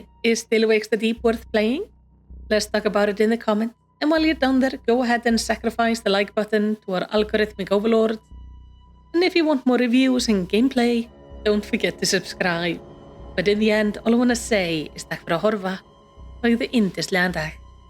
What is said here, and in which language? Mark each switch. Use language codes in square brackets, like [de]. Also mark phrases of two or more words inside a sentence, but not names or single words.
[en] Is Still Wakes the Deep worth playing? Let's talk about it in the comments. And while you're down there, go ahead and sacrifice the like button to our algorithmic overlords. And if you want more reviews and gameplay, don't forget to subscribe. But in the end, all I want to say is [is] takk fyrir að horfa og eigðu yndislegan dag.